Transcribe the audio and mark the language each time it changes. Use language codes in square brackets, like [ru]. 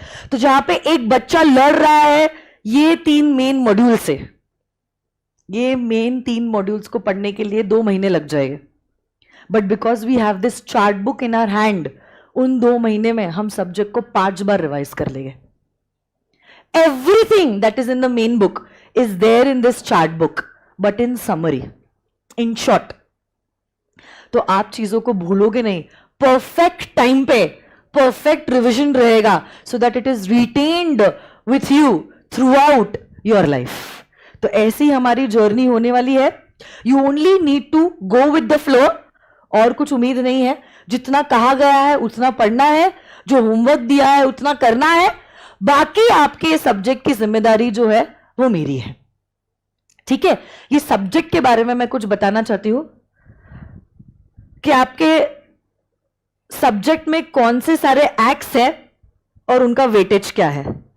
[hi] तो जहां पे एक बच्चा लड़ रहा है ये 3 मेन मॉड्यूल से, ये मेन 3 मॉड्यूल्स को पढ़ने के लिए 2 महीने लग जाएंगे, [en] but because we have this chart book in our hand, [hi] उन 2 महीने में हम सब्जेक्ट को 5 बार रिवाइज कर लेंगे। [en] Everything that is in the main book is there in this chart book, but in summary, in short. [hi] तो आप चीजों को भूलोगे नहीं, परफेक्ट टाइम पे परफेक्ट रिविजन रहेगा, [en] so that it is retained with you throughout your life. [hi] तो ऐसी हमारी जर्नी होने वाली है। [en] You only need to go with the flow, [hi] और कुछ उम्मीद नहीं है। जितना कहा गया है उतना पढ़ना है, जो होमवर्क दिया है उतना करना है, बाकी आपके सब्जेक्ट की जिम्मेदारी जो है वो मेरी है। ठीक है, ये सब्जेक्ट के बारे में मैं कुछ बताना चाहती हूं। कि आपके सब्जेक्ट में कौन से सारे एक्ट्स है और उनका वेटेज क्या है.